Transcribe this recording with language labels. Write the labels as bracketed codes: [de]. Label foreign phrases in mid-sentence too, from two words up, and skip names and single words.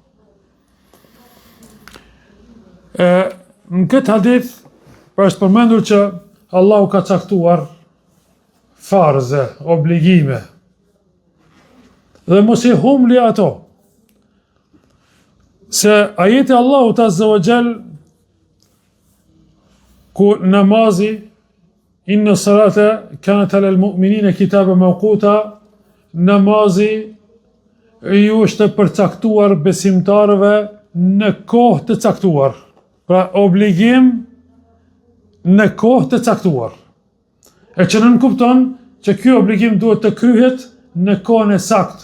[sq] Në këtë hadith është përmendur që Allahu ka caktuar farze, obligime. Dhe mos i humli ato. Se ajeti Allahut [ar] عز وجل [sq] ku namazi [ar] إن الصلاة كانت على المؤمنين كتابا موقوتا, [sq] namazi ju është përcaktuar besimtarëve në kohë të caktuar. Pra obligim në kohë të caktuar. E që nën kupton që ky obligim duhet të kryhet në kohën e saktë.